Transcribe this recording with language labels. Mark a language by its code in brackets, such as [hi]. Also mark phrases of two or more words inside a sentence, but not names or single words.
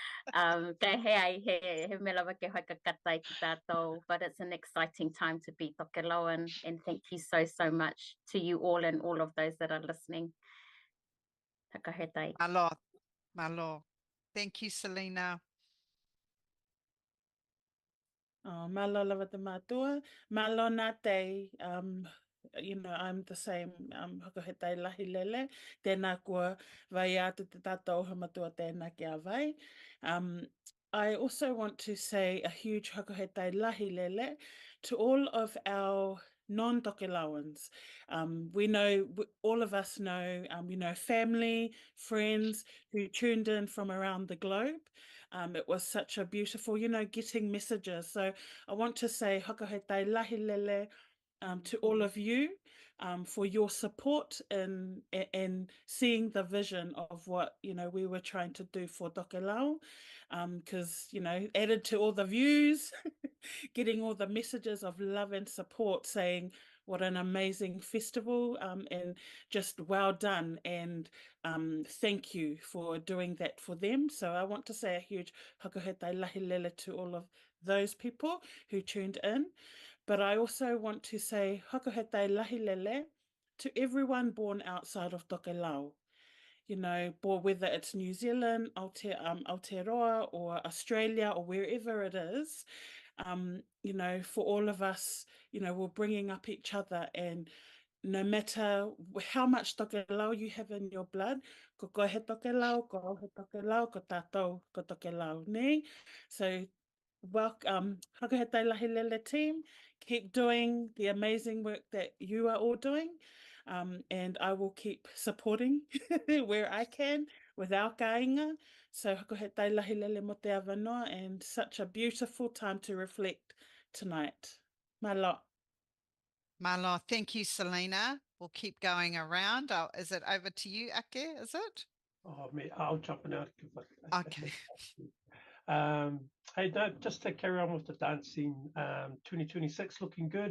[en] But it's an exciting time to be Tokelauan, and thank you so much to you all and all of those that are listening. Malo. Thank you, Selena. [tkl] Oh, malo lava te mātua. Malo nā te, [en] you know, I'm the same, [tkl] hokohetai lahi lele. Tēnā kua vai atu te tātou hamatua tēnā kia vai. [en] I also want to say a huge [tkl] hokohetai lahi lele [en] to all of our non-Tokelauans. We know, all of us know, you know, family, friends who tuned in from around the globe. It was such a beautiful, you know, getting messages. So I want to say [tkl] hakahetai lahi lele [en] to all of you for your support in seeing the vision of what, you know, we were trying to do for Tokelau. Because, you know, added to all the views, getting all the messages of love and support, saying what an amazing festival, and just well done, and thank you for doing that for them. So I want to say a huge [tkl] hakahetai lahi lele [en] to all of those people who tuned in. But I also want to say [tkl] hakahetai lahi lele [en] to everyone born outside of Tokelau. You know, whether it's New Zealand, Aotearoa, or Australia, or wherever it is, you know, for all of us, you know, we're bringing up each other, and no matter how much Tokelau you have in your blood, [tkl] ko he Tokelau, ko he Tokelau, ko tātou, ko Tokelau, ne? [en] So, welcome, [tkl] hakahetai lahi lele team. [en] Keep doing the amazing work that you are all doing. And I will keep supporting where I can with our kāinga. [tkl] So hakahetai lahi lele mo te awanoa, [en] and such a beautiful time to reflect tonight. Malo. Malo, thank you, Selena. We'll keep going around. Is it over to you, Ake, is it? Oh, I'll jump in out. Okay. Hey, no, just to carry on with the dancing, 2026 looking good.